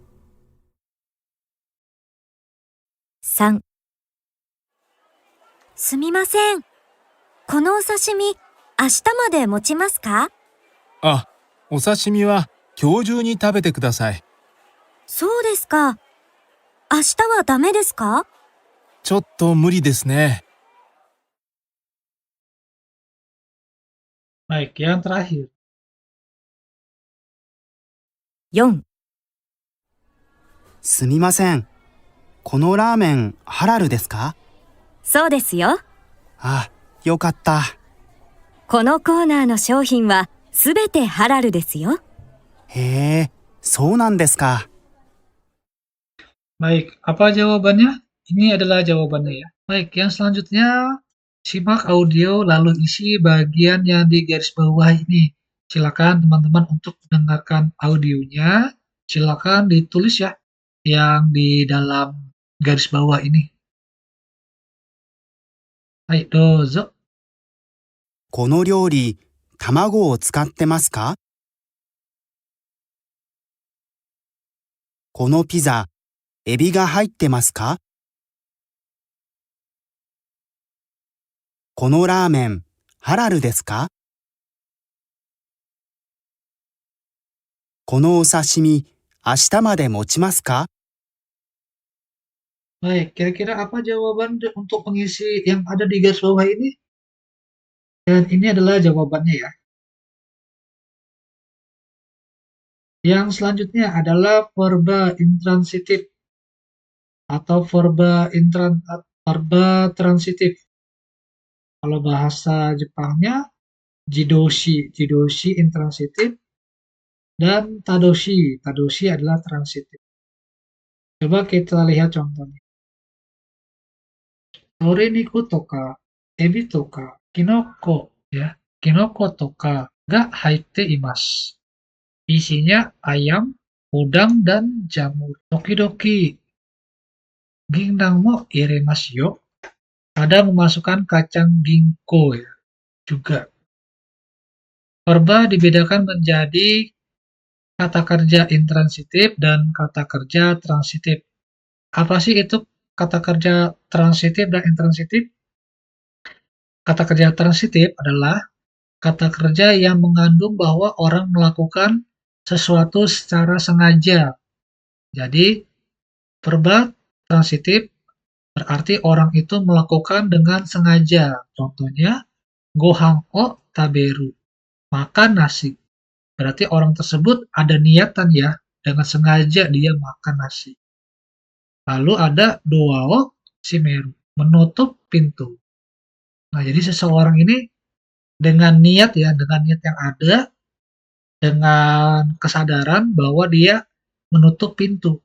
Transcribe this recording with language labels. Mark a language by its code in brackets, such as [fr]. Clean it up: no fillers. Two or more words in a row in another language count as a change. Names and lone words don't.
[ja] 3、すみません。このお刺身、明日まで持ちますか？あ、お刺身は今日中に食べてください。そうですか。明日はダメですか？ちょっと無理ですね。 [id] Baik, yang terakhir. [ja] 4、すみません。このラーメン、ハラルですか？そうですよ。あ、よかった。このコーナーの商品はすべてハラルですよ。へえ、そうなんですか。 [id] Baik, apa jawabannya? Ini adalah jawabannya ya. Baik, yang selanjutnya simak audio lalu isi bagian yang di garis bawah ini. Silakan teman-teman untuk mendengarkan audionya. Silakan ditulis ya yang di dalam garis bawah ini. Baik, [ja] dozo. この料理、卵を使ってますか？このピザ、エビが入ってますか？このラーメン、ハラルですか？このお刺身、明日まで持ちますか？ [id] Baik, kira-kira apa jawaban untuk pengisi yang ada di garis bawah ini? Dan ini adalah jawabannya ya. Yang selanjutnya adalah verba intransitif atau verba transitif. Kalau bahasa Jepangnya jidoshi, jidoshi intransitif, dan tadoshi, tadoshi adalah transitif. Coba kita lihat contohnya. [ja] それ肉とか、エビとか、きのこや、きのことかが入っています. [id] Isinya ayam, udang, dan jamur. [ja] 時々銀杏も入れますよ. [id] Ada memasukkan kacang ginkgo ya, juga. Verba dibedakan menjadi kata kerja intransitif dan kata kerja transitif. Apa sih itu kata kerja transitif dan intransitif? Kata kerja transitif adalah kata kerja yang mengandung bahwa orang melakukan sesuatu secara sengaja. Jadi, verba transitif berarti orang itu melakukan dengan sengaja. Contohnya, [ja] ご飯を食べる, [id] makan nasi. Berarti orang tersebut ada niatan ya, dengan sengaja dia makan nasi. Lalu ada [ja] ドアを閉める, [id] menutup pintu. Nah, jadi seseorang ini dengan niat ya, dengan niat yang ada, dengan kesadaran bahwa dia menutup pintu.